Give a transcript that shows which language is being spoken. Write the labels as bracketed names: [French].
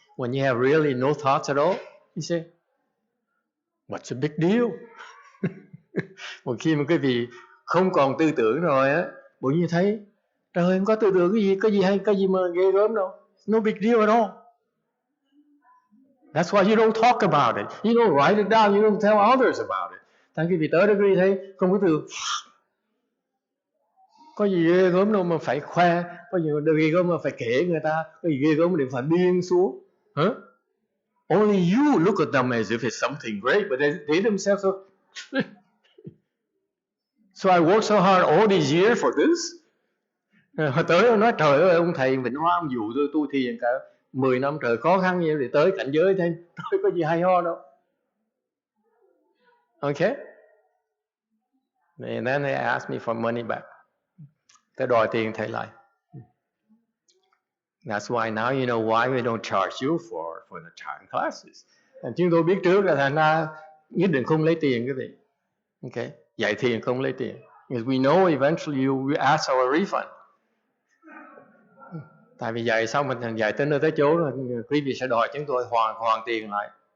[English] When you have really no thoughts at all, you say, what's a big deal? [Vietnamese] Một khi mà cái vị không còn tư tưởng rồi á, bỗng nhiên thấy trời không có tư tưởng cái gì hay, cái gì mà ghê gớm đâu. [English] No big deal at all. That's why you don't talk about it. You don't write it down. You don't tell others about it. [Vietnamese] Thành quý vị tới đó quý vị thấy không có từ có gì ghê gớm đâu mà phải khoe, có gì ghê gớm mà phải kể người ta, có gì ghê gớm để phải điên xuống. Huh? [English] Only you look at them as if it's something great, but they themselves are... So I worked so hard all these years for this. [Vietnamese] Hồi tới ông nói trời ơi ông thầy Vĩnh Hoa ông dụ tôi thiền cả 10 năm trời, khó khăn như để tới cảnh giới thêm, tôi có gì hay ho đâu. [English] Okay? And then they asked me for money back. [Vietnamese] Tôi đòi tiền thầy lại. [English] That's why now you know why we don't charge you for the chime classes. [Vietnamese] Chúng tôi biết trước là thành ra nhất định không lấy tiền quý vị. Okay? Dạy thiền không lấy tiền. [English] Because we know eventually you will ask our refund. [Vietnamese] Tại vì dạy xong mình dạy tới nơi tới chỗ rồi quý vị sẽ đòi chúng tôi hoàn tiền lại.